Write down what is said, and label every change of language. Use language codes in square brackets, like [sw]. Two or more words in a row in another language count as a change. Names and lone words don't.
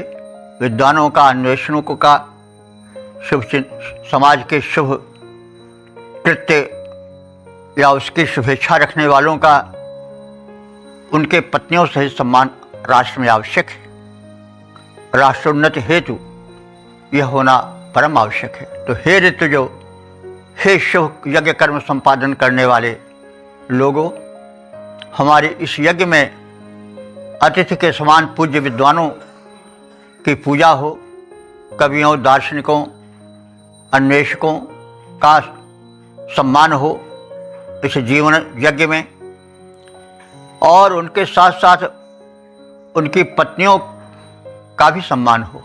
[hi] विद्वानों का, अन्वेषणों का, समाज के शुभ कृत्य या उसकी शुभेच्छा रखने वालों का, उनके पत्नियों सहित सम्मान राष्ट्र में आवश्यक है। राष्ट्रोन्नति हेतु यह होना परम आवश्यक है। तो हे ऋतुजो, हे शुभ यज्ञ कर्म संपादन करने वाले लोगों, हमारे इस यज्ञ में अतिथि के समान पूज्य विद्वानों की पूजा हो, कवियों, दार्शनिकों, अन्वेषकों का सम्मान हो इस जीवन यज्ञ में, और उनके साथ साथ उनकी पत्नियों का भी सम्मान हो।